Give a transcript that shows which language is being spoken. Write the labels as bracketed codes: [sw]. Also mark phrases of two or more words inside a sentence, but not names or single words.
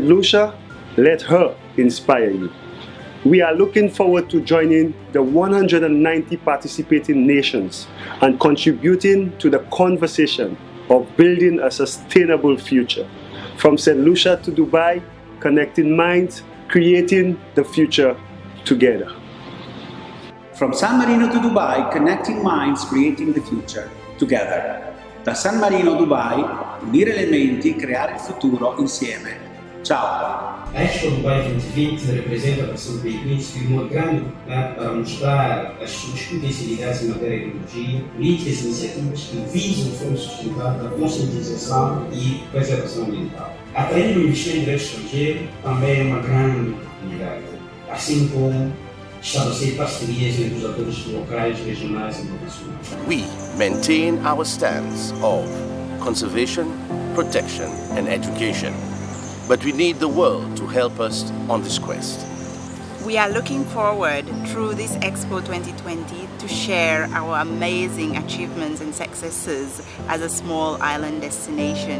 [en] Lucia, let her inspire you. We are looking forward to joining the 190 participating nations and contributing to the conversation of building a sustainable future. From St. Lucia to Dubai, connecting minds, creating the future together. From San Marino to Dubai, connecting minds, creating the future together. [it] Da San Marino a Dubai, unire le menti, creare il futuro insieme. Ciao! [pt] A Expo Dubai 2020 representa para São Benedito uma grande oportunidade para mostrar as suas potencialidades em matéria de energia, políticas e iniciativas que visam de forma sustentável a conscientização e preservação ambiental. Atrair o investimento direto estrangeiro também é uma grande oportunidade, assim como estabelecer parcerias entre os atores locais, regionais e internacionais. [en] We maintain our stance of conservation, protection and education. But we need the world to help us on this quest. We are looking forward through this Expo 2020 to share our amazing achievements and successes as a small island destination.